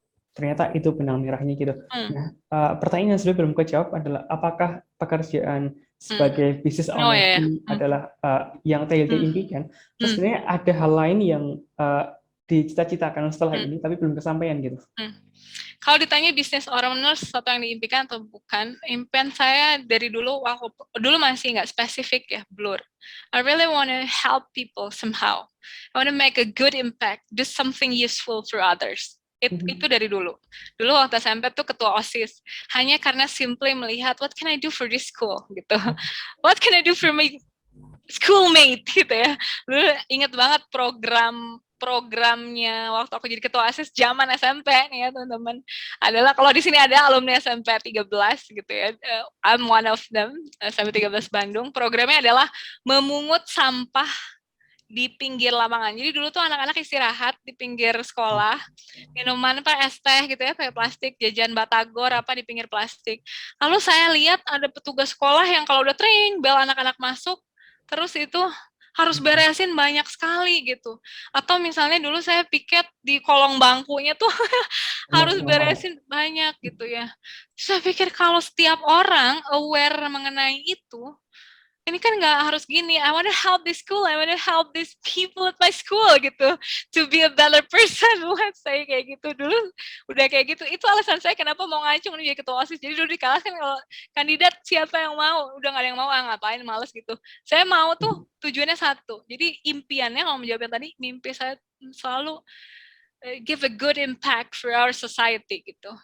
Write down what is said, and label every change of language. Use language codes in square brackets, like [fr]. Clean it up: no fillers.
[id] Ternyata itu benang merahnya gitu. Nah, pertanyaan yang sudah belum kejawab adalah apakah pekerjaan sebagai business owner ini adalah yang Teh Hilda impikan? Terus sebenarnya ada hal lain yang dicita-citakan setelah ini tapi belum kesampaian gitu. Kalau ditanya bisnis owner sesuatu yang diimpikan atau bukan, impian saya dari dulu, dulu masih nggak spesifik ya, blur. [en] I really want to help people somehow. I want to make a good impact, do something useful for others. [id] Itu dari dulu. Dulu waktu SMP tuh ketua OSIS. Hanya karena [en] simply [id] melihat, [en] what can I do for this school? Gitu. What can I do for my schoolmate? [id] Gitu ya. Dulu inget banget programnya waktu aku jadi ketua OSIS zaman SMP nih ya teman-teman, adalah kalau di sini ada alumni SMP 13 gitu ya, [en] I'm one of them, [id] SMP 13 Bandung. Programnya adalah memungut sampah di pinggir lapangan. Jadi dulu tuh anak-anak istirahat di pinggir sekolah, minuman es teh gitu ya, pakai plastik, jajan batagor apa di pinggir plastik. Lalu saya lihat ada petugas sekolah yang kalau udah tring bel anak-anak masuk, terus itu harus beresin banyak sekali gitu. Atau misalnya dulu saya piket di kolong bangkunya tuh harus beresin banyak gitu ya. Terus saya pikir kalau setiap orang aware mengenai itu, ini kan nggak harus gini. [en] I want to help this school, I want to help these people at my school gitu, to be a better person. Let's say [id] kayak gitu. Dulu udah kayak gitu. Itu alasan saya kenapa mau ngacung nih jadi ketua OSIS. Jadi dulu di kelas kan kalau kandidat siapa yang mau, udah nggak ada yang mau, ngapain, males gitu. Saya mau tuh tujuannya satu. Jadi impiannya, kalau menjawab yang tadi, mimpi saya selalu [en] give a good impact for our society [id] gitu.